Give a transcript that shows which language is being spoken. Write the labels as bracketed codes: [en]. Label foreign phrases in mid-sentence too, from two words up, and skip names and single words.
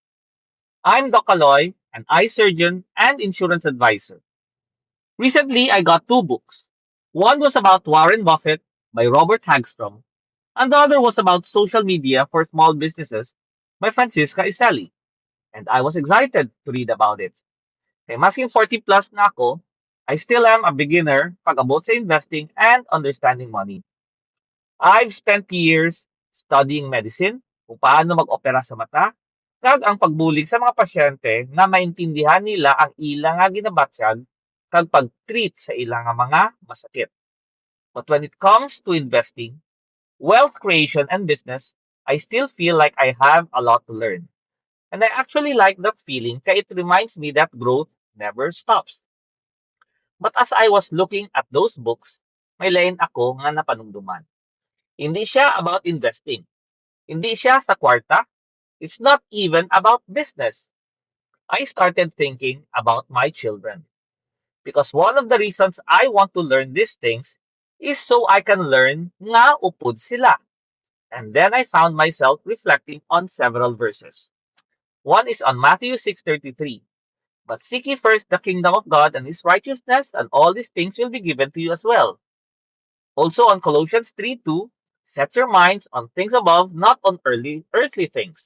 [en] I'm Doc Aloy, an eye surgeon and insurance advisor. Recently, I got two books. One was about Warren Buffett by Robert Hagstrom, and the other was about social media for small businesses by Francisca Iseli. And I was excited to read about it. [hil] Kaya masking 40 plus na ako, [en] I still am a beginner pag about sa investing and understanding money. I've spent years studying medicine, [hil] kung paano mag-opera sa mata, kag ang pagbulig sa mga pasyente na maintindihan nila ang ilang nga ginabatyag kag pag-treat sa ilang nga mga masakit. [en] But when it comes to investing, wealth creation and business, I still feel like I have a lot to learn. And I actually like that feeling kaya it reminds me that growth never stops. But as I was looking at those books, [hil] may lain ako nga napanumduman. Hindi siya [en] about investing. [hil] Hindi siya sa kwarta. [en] It's not even about business. I started thinking about my children. Because one of the reasons I want to learn these things is so I can learn [hil] nga upod sila. [en] And then I found myself reflecting on several verses. One is on Matthew 6:33. But seek ye first the kingdom of God and his righteousness, and all these things will be given to you as well. Also on Colossians 3:2, set your minds on things above, not on earthly things.